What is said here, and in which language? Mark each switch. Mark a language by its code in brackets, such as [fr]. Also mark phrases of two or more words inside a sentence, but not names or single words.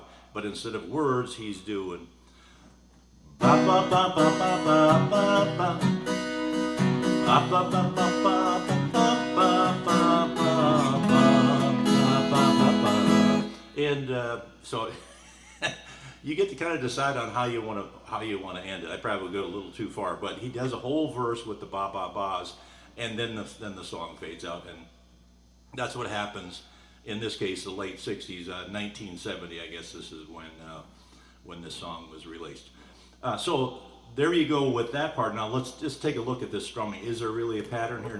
[en] But instead of words, he's doing ba ba ba ba ba ba ba ba ba ba ba ba ba. And so you get to kind of decide on how you want to end it. I probably go a little too far, but he does a whole verse with the ba ba ba's, and then the song fades out, and that's what happens. In this case, the late 60s, 1970, I guess this is when this song was released. So there you go with that part. Now let's just take a look at this strumming. Is there really a pattern here?